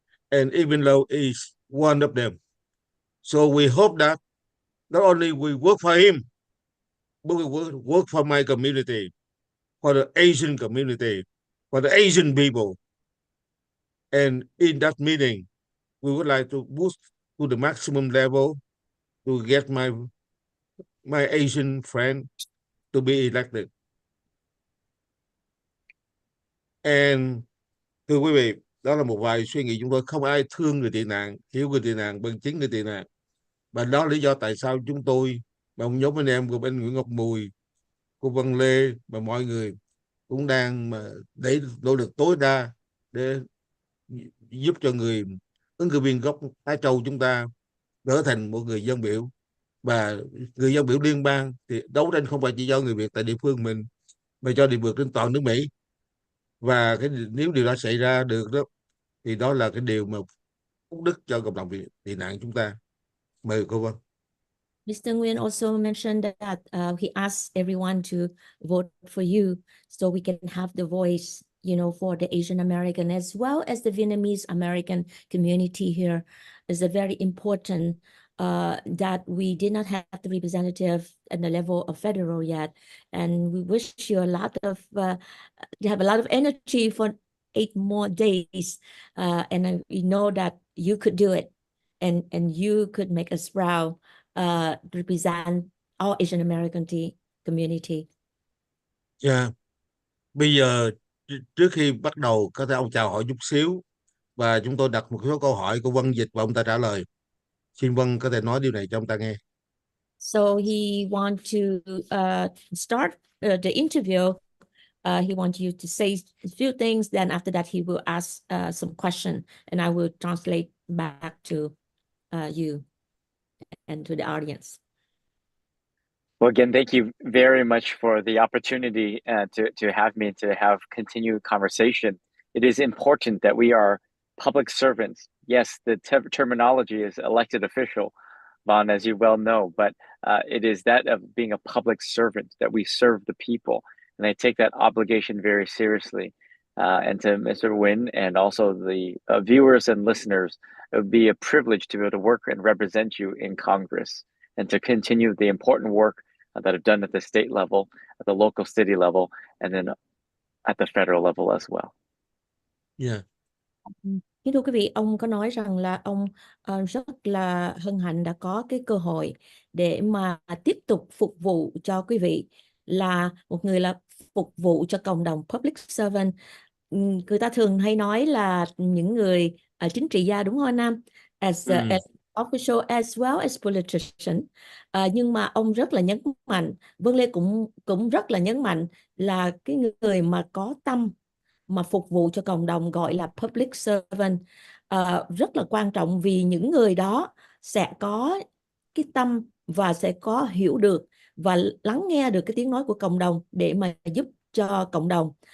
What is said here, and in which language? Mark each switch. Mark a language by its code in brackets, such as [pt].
[en] And Vân-Lê is one of them. So we hope that not only we work for him, but we work for my community, for the Asian community, for the Asian people. And in that meeting, we would like to boost to the maximum level to get my Asian friend to be elected. [vi] And thưa quý vị, đó là một vài suy nghĩ chúng tôi. Không ai thương người tị nạn, hiểu người tị nạn bằng chính người tị nạn. Và đó là lý do tại sao chúng tôi và một nhóm anh em của bên Nguyễn Ngọc Mùi, của Vân-Lê và mọi người cũng đang để nỗ lực tối đa để giúp cho người ứng cử viên gốc Á Châu chúng ta trở thành một người dân biểu. Và người dân biểu liên bang thì đấu tranh không phải chỉ do người Việt tại địa phương mình, mà cho địa vượt trên toàn nước Mỹ. Và nếu điều đó xảy ra được đó, thì đó là cái điều mà phúc đức cho cộng đồng tị nạn chúng ta. Mời cô Vân. [en] Mr. Nguyen also mentioned that he asked everyone to vote for you so we can have the voice, you know, for the Asian American as well as the Vietnamese American community here. Is a very important that we did not have the representative at the level of federal yet, and we wish you a lot of you have a lot of energy for 8 more days, and we know that you could do it, and you could make us proud, represent our Asian American community. Yeah. [vi] Bây giờ trước khi bắt đầu có thể ông chào hỏi chút xíu và chúng tôi đặt một số câu hỏi của Vân dịch và ông ta trả lời. Xin Vân có thể nói điều này cho ông ta nghe. [en] So he want to start the interview. He wants you to say a few things. Then after that, he will ask some question, and I will translate back to you and to the audience. Well, again, thank you very much for the opportunity to have me to have continued conversation. It is important that we are public servants. Yes, the terminology is elected official, Vaughn, as you well know, but it is that of being a public servant, that we serve the people. And I take that obligation very seriously. And to Mr. Nguyen and also the viewers and listeners, it would be a privilege to be able to work and represent you in Congress and to continue the important work that I've done at the state level, at the local city level, and then at the federal level as well. Yeah. [vi] Kính thưa quý vị, ông có nói rằng là ông rất là hân hạnh đã có cái cơ hội để mà tiếp tục phục vụ cho quý vị, là một người là phục vụ cho cộng đồng public servant. Người ta thường hay nói là những người chính trị gia, đúng không anh Nam? [en] As official as well as politician. [vi] Nhưng mà ông rất là nhấn mạnh, Vân-Lê cũng rất là nhấn mạnh là cái người mà có tâm mà phục vụ cho cộng đồng gọi là public servant, rất là quan trọng, vì những người đó sẽ có cái tâm và sẽ có hiểu được và lắng nghe được cái tiếng nói của cộng đồng để mà giúp cho cộng đồng.